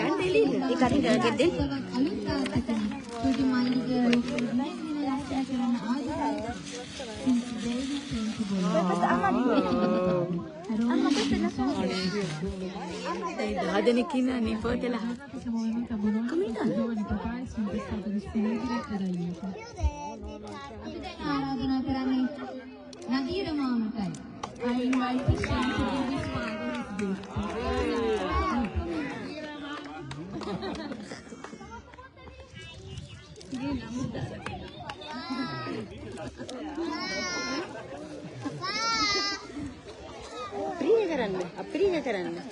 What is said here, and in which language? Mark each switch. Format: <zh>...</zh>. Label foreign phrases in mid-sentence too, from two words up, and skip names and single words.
<si>ගන්න එළියට. ඒක අරින්න ගෙද්දෙන්. අලුත් තාත්තා කෙනෙක්. චූටි මල්ලිගේ ලෝකෙ ආශා කරන ආදරය. හදනෙක් ඉන්නනේ ෆෝටෝලා.</si> <it>Siamo venuti a Bologna, il giovane papà è sempre stato disponibile per aiuto.</it> <si>අපි දැන් ආරාධනා කරන්නේ නදීර මාමටයි.</si> <en>I invite his son to give his father his gift.</en> <si>අප්‍රිය කරන්න.</si>